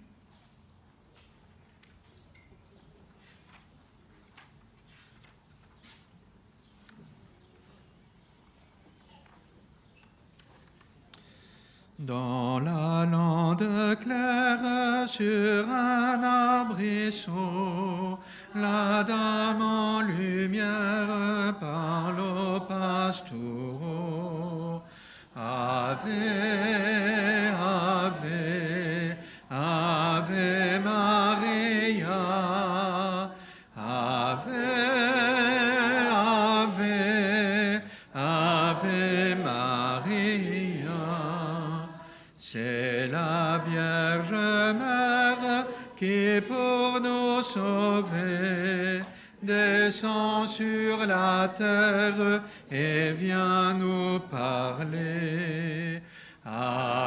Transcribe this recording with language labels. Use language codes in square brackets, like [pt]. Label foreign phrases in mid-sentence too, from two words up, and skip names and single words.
[fr] Dans la lande claire sur un arbrisseau, la dame en lumière parle aux pastoureaux. [la] Ave, Ave, Ave Maria, Ave, Ave, Ave Maria. [fr] C'est la Vierge Mère qui pour nous sauver descend sur la terre et vient nous parler.